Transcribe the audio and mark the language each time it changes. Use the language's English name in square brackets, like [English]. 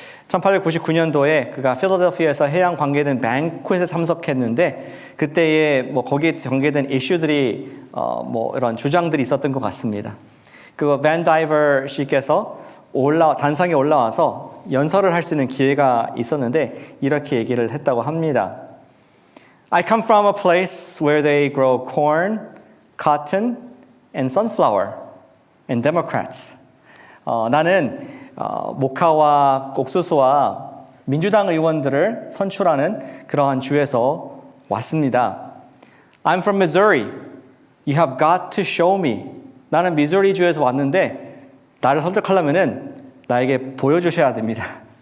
[Korean] 1899년도에 그가 필라델피아에서 해양 관계된 뱅코에 참석했는데 그때에 뭐 거기에 관계된 이슈들이 이런 주장들이 있었던 것 같습니다. 그 반 다이버 씨께서 단상에 올라와서 연설을 할 수 있는 기회가 있었는데 이렇게 얘기를 했다고 합니다. [English] I come from a place where they grow corn, cotton, and sunflower, and Democrats. [Korean] 나는 모카와 옥수수와 민주당 의원들을 선출하는 그러한 주에서 왔습니다. [English] I'm from Missouri. You have got to show me. [Korean] 나는 미주리 주에서 왔는데 나를 설득하려면은 나에게 보여주셔야 됩니다.